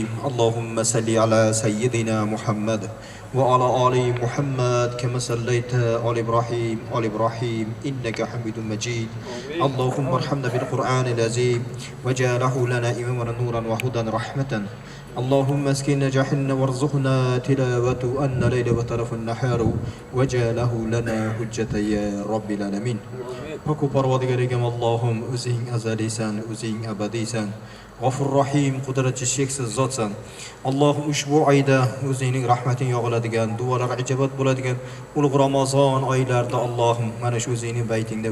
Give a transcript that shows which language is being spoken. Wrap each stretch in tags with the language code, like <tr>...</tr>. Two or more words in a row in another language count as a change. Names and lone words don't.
<ar>اللهم صل على سيدنا محمد وعلى آل محمد كما صليت على إبراهيم إنك حميد مجيد. اللهم ارحمنا بالقرآن العظيم وجعله لنا إماما نورا وهدى رحمة. اللهم اسكننا جحنا وارزقنا تلاوته أن ليل وطرف النهار وجعله لنا حجة يا رب العالمين.</ar> <uz>Paku Parvardigarigam Allahum o'zing azaliysan, o'zing abadiysan. G'afur Rahim, qudratchi cheksiz zotsan. Allohim ushbu oyda o'zingning rahmating yog'iladigan, duolar ijobat bo'ladigan ulug' Ramazon oylarida Allohim mana shu o'zingning baytingda,</uz>